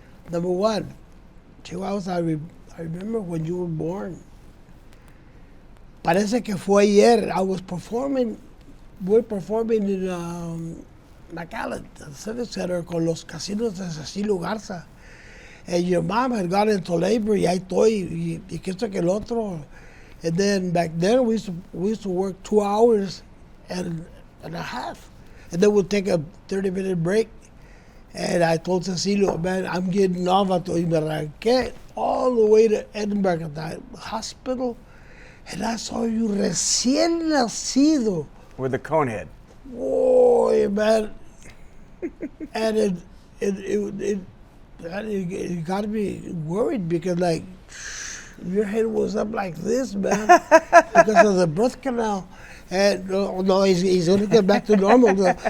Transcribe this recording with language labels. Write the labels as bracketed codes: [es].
[en] Number one, Chihuahuas, I remember when you were born. [es] Parece que fue ayer. [en] I was performing, we're performing in McAllen, the Civic Center, [es] con los casinos de Cecilio Garza. [en] And your mom had gone into labor, [es] y ahí estoy, y que esto que el otro. [en] And then back then, we used to work 2 hours and a half. And then we'd take a 30-minute break. And I told Cecilio, man, I'm getting off. [es] Y me arranqué [en] all the way to Edinburg at the hospital. And I saw you [es] recién nacido. [en] With the cone head. Boy, man. And it got me worried because, like, your head was up like this, man, because of the birth canal. And no, he's going to get back to normal.